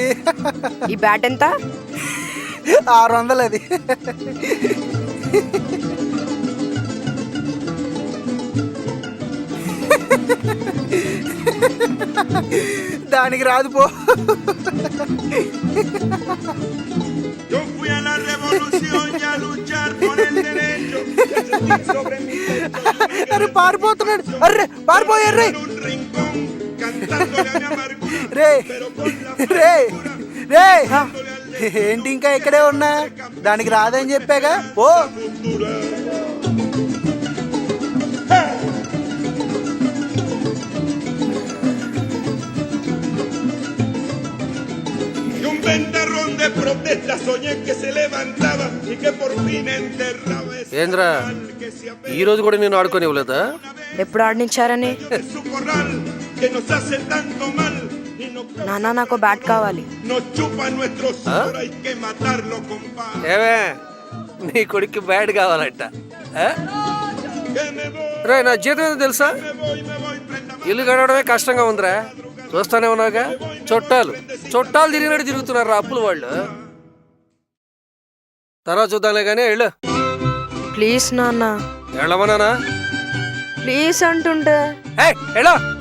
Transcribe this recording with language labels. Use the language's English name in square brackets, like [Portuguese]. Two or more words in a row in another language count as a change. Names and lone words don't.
[Telugu] ఈ బ్యాట్ ఎంత? 600 అది. దానికి రాదు పో. [Spanish] Yo fui a la revolución y a luchar por el derecho de sentir sobre mi pecho. [Telugu] అరే పారిపోతున్నాడు. అర్రే పారిపోయారు రే. [Spanish] En un rincón cantándole a mi amargura. [Telugu] రే [Spanish] Pero con la [Telugu] రే రే [Spanish] dándole al [Telugu] ఏంటి ఇంకా ఇక్కడే ఉన్నా? దానికి రాదని చెప్పాగా పో. [Spanish] cultura. Y un ventarrón de protesta soñé que se levantaba y que por fin enterraba ese [Telugu] ఏంద్రా [Spanish] mal que se apega [Telugu] ఈ రోజు కూడా నేను ఆడుకోనివ్వలేదా? ఎప్పుడు ఆడినిచ్చారని? [Spanish] de su corral que nos hace tanto mal y [Telugu] నాన్న నాకు బ్యాట్ కావాలి. [Spanish] nos chupa nuestro sudor, hay que matarlo, compadre. [Telugu] ఏమే నీ కొడుక్కి బ్యాడ్ కావాలంట. [Spanish] Que me voy, [Telugu] రే నా జీతం ఏదో తెలుసా? [Spanish] me voy, prenda [Telugu] ఇల్లు గడవడమే కష్టంగా ఉందిరా. చూస్తానే ఉన్నాగా, చుట్టాలు చుట్టాలు తిరిగినట్టు తిరుగుతున్నారు అప్పులు వాళ్ళు. తర్వాత చూద్దాంలే కానీ వెళ్ళు. ప్లీజ్ నాన్న, వెళ్ళమన్నానా? ప్లీజ్ అంటుంటే వెళ్ళు.